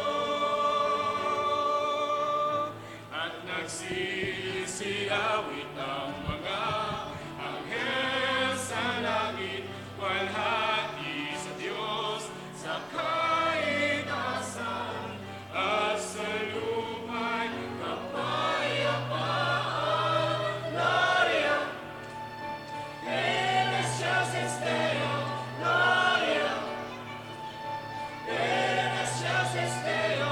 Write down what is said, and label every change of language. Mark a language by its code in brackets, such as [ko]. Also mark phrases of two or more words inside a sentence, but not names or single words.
[tl] At nagsisiyawit ang mga anghel sa langit, walhati sa Diyos sa kaitasan. At sa lupa'y kapayapaan, [la] Gloria in excelsis Deo. Gloria in excelsis Deo.